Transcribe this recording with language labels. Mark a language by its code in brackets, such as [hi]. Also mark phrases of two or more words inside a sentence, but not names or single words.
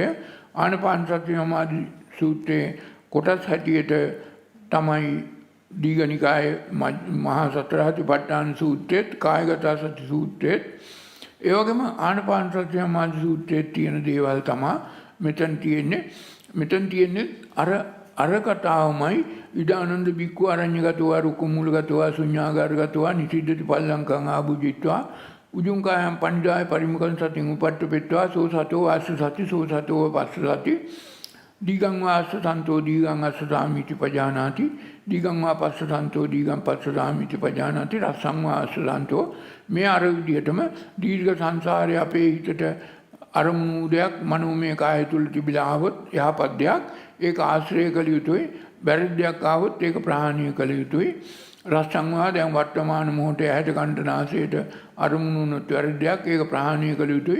[si] ආනපාන සති සමාධි සූත්‍රයේ කොටස් හැටියට තමයි දීඝනිකායේ මහා සතරාතිපට්ඨාන සූත්‍රයේත් කායගත සති සූත්‍රයේත් ඒ වගේම ආනපාන සති සමාධි සූත්‍රයේ තියෙන දේවල් තමයි මෙතන තියෙන්නේ. මෙතන තියෙන්නේ අර කතාවමයි. [pi] ඉදානන්ද බික්ඛු අරඤ්‍යගතව රුක්කමූලගතව ශුඤ්ඤාගාරගතව නිසිද්දති පල්ලංකං ආභුජිත්වා උජුං කායම් පණ්ඩාය පරිමුඛං සතින් උපට්ඨපෙත්වා සෝ සතෝ ආස්ස සති සෝ සතෝ පස්ස සති දීගං වාස්ස සන්තෝ දීගං අස්ස සාමිති පජානාති දීගං වා පස්ස සන්තෝ දීගං පස්ස සාමිති පජානාති රසං වාස්ස සන්තෝ. [si] මේ අර විදිහටම දීර්ඝ සංසාරයේ අපේ හිතට අරමුණු දෙයක් මනෝමය කාය තුල තිබිලා ආවොත් යහපත් දෙයක් ඒක ආශ්‍රය කළ යුතුයි. බැරි දෙයක් ආවොත් ඒක ප්‍රහාණය කළ යුතුයි. රසංවා දැන් වර්තමාන මොහොතේ ඇහැට කනට නාසයට අරමුණු වුණොත් වැරදි දෙයක් ඒක ප්‍රහාණය කළ යුතුයි.